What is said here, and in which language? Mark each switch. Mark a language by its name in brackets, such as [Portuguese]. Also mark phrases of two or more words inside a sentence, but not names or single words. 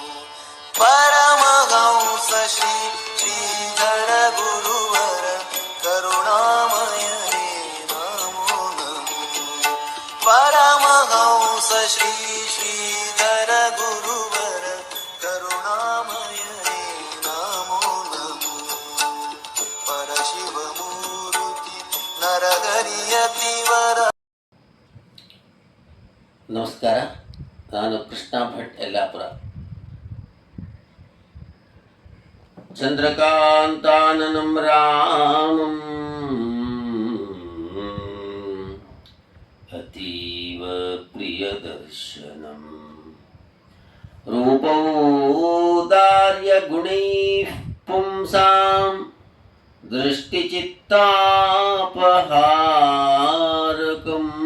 [Sanskrit] परमहंस श्री श्रीधर गुरुवर करुणामयने नमो नमो। परमहंस श्री श्रीधर गुरुवर करुणामयने नमो नमो। परशिवमूर्ति नरहरियतिवर। [Kannada] ನಮಸ್ಕಾರ. ನಾನು ಕೃಷ್ಣ ಭಟ್ ಯಲ್ಲಾಪುರ. [Sanskrit] ಚಂದ್ರಕಾಂತಾನನಂ ರಾಮಂ ಅತೀವ ಪ್ರಿಯದರ್ಶನಂ ರೂಪೌದಾರ್ಯ ಗುಣೈಃ ಪುಂಸಾಂ ದೃಷ್ಟಿಚಿತ್ತಾಪಹಾರಕಂ.